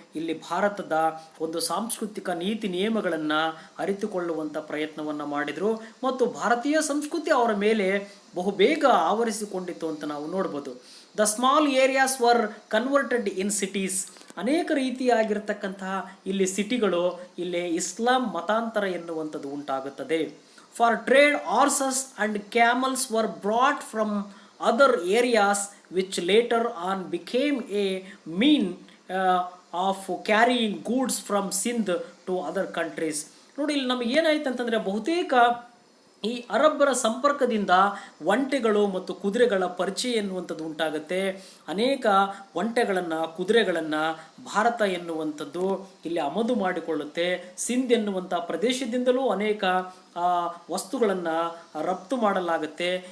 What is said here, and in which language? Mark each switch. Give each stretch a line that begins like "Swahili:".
Kannada: ಇಲ್ಲಿ ಭಾರತದ ಒಂದು ಸಾಂಸ್ಕೃತಿಕ ನೀತಿ ನಿಯಮಗಳನ್ನು ಅರಿತುಕೊಳ್ಳುವಂಥ ಪ್ರಯತ್ನವನ್ನು ಮಾಡಿದರು ಮತ್ತು ಭಾರತೀಯ ಸಂಸ್ಕೃತಿ ಅವರ ಮೇಲೆ ಬಹುಬೇಗ ಆವರಿಸಿಕೊಂಡಿತ್ತು ಅಂತ ನಾವು ನೋಡ್ಬೋದು.
English: The small areas were converted in cities.
Kannada: ಅನೇಕ ರೀತಿಯಾಗಿರ್ತಕ್ಕಂತಹ ಇಲ್ಲಿ ಸಿಟಿಗಳು, ಇಲ್ಲಿ ಇಸ್ಲಾಂ ಮತಾಂತರ ಎನ್ನುವಂಥದ್ದು ಉಂಟಾಗುತ್ತದೆ.
English: For trade, horses and camels were brought from other areas which later on became a mean of carrying goods from Sindh to other countries.
Kannada: ನೋಡಿ, ಇಲ್ಲಿ ನಮಗೆ ಏನಾಯ್ತು ಅಂತಂದರೆ, ಬಹುತೇಕ ಈ ಅರಬ್ಬರ ಸಂಪರ್ಕದಿಂದ ಒಂಟೆಗಳು ಮತ್ತು ಕುದುರೆಗಳ ಪರಿಚಯ ಎನ್ನುವಂಥದ್ದು ಉಂಟಾಗುತ್ತೆ. ಅನೇಕ ಒಂಟೆಗಳನ್ನು, ಕುದುರೆಗಳನ್ನು ಭಾರತ ಎನ್ನುವಂಥದ್ದು ಇಲ್ಲಿ ಆಮದು ಮಾಡಿಕೊಳ್ಳುತ್ತೆ. ಸಿಂಧ್ ಎನ್ನುವಂಥ ಪ್ರದೇಶದಿಂದಲೂ ಅನೇಕ ವಸ್ತುಗಳನ್ನು ರಫ್ತು ಮಾಡಲಾಗುತ್ತೆ.